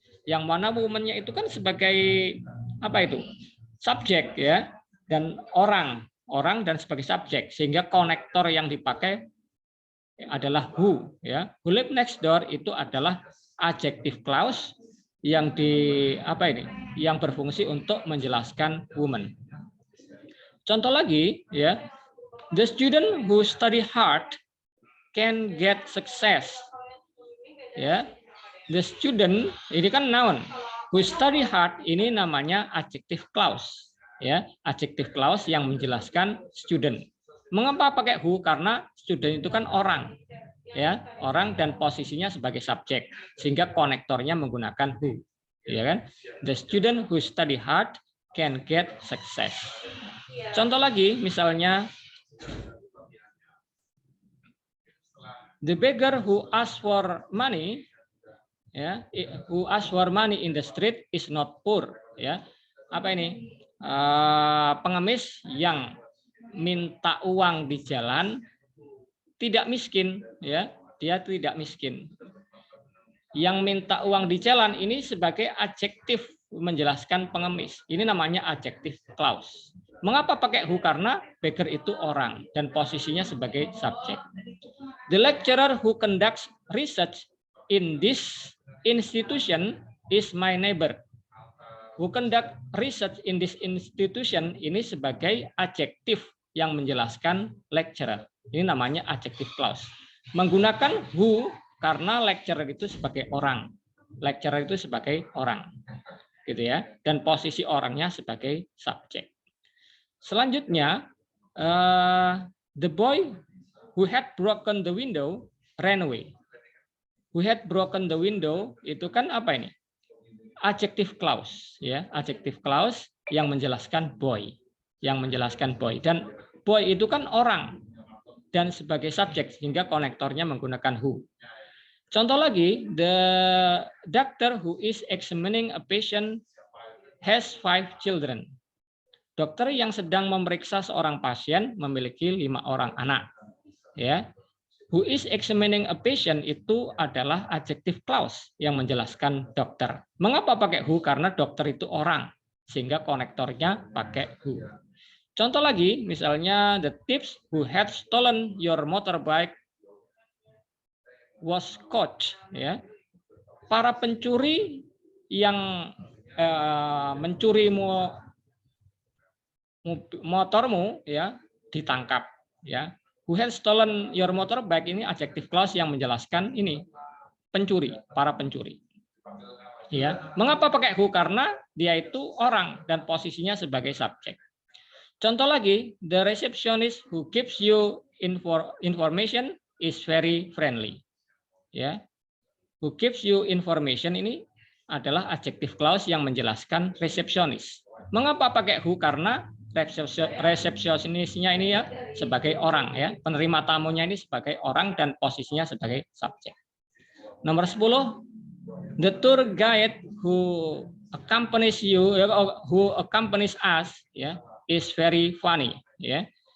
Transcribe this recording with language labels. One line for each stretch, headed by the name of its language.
Indonesian: Yang mana woman-nya itu kan sebagai apa itu? Subjek, ya, dan orang dan sebagai subjek, sehingga konektor yang dipakai adalah who, ya.
English: Who live next door
Indonesian: itu adalah adjective clause yang yang berfungsi untuk menjelaskan woman. Contoh lagi, ya.
English: The student who study hard can get success.
Indonesian: Ya. The student ini kan noun.
English: Who study hard
Indonesian: ini namanya adjective clause, ya, adjective clause yang menjelaskan student. Mengapa pakai who? Karena student itu kan orang, ya, orang dan posisinya sebagai subjek, sehingga konektornya menggunakan who, ya kan?
English: The student who study hard can get success.
Indonesian: Contoh lagi, misalnya
English: the beggar who asks for money, ya, who asks for money in the street is not poor, ya.
Indonesian: Apa ini? Pengemis yang minta uang di jalan tidak miskin, ya, dia tidak miskin. Yang minta uang di jalan ini sebagai adjektif menjelaskan pengemis. Ini namanya adjective clause. Mengapa pakai who? Karena beggar itu orang dan posisinya sebagai subjek.
English: The lecturer who conducts research in this institution is my neighbor. Who conduct research in this institution
Indonesian: ini sebagai adjektif yang menjelaskan
English: lecturer.
Indonesian: Ini namanya adjective clause. Menggunakan who karena lecturer itu sebagai orang. Lecturer itu sebagai orang. Gitu ya. Dan posisi orangnya sebagai subjek. Selanjutnya,
English: the boy who had broken the window ran away. Who had broken the window
Indonesian: itu kan apa ini? Adjective clause, ya, adjective clause yang menjelaskan boy, Dan boy itu kan orang dan sebagai subjek sehingga konektornya menggunakan who. Contoh lagi,
English: the doctor who is examining a patient has 5 children.
Indonesian: Dokter yang sedang memeriksa seorang pasien memiliki 5 orang anak. Ya.
English: Who is examining a patient
Indonesian: itu adalah
English: adjective clause
Indonesian: yang menjelaskan dokter. Mengapa pakai who? Karena dokter itu orang, sehingga konektornya pakai who. Contoh lagi, misalnya
English: the thieves who had stolen your motorbike was caught.
Indonesian: Ya. Para pencuri yang mencuri motormu ya ditangkap. Ya.
English: Who had stolen your motorbike
Indonesian: ini adjective clause yang menjelaskan ini pencuri, para pencuri. Ya, mengapa pakai who? Karena dia itu orang dan posisinya sebagai subjek. Contoh lagi,
English: the receptionist who gives you information is very friendly.
Indonesian: Ya,
English: who gives you information
Indonesian: ini adalah adjective clause yang menjelaskan resepsionis. Mengapa pakai who? Karena resepsionisnya ini ya sebagai orang ya, penerima tamunya ini sebagai orang dan posisinya sebagai subjek. Nomor 10,
English: the tour guide who accompanies you, who accompanies us ya, is very funny ya.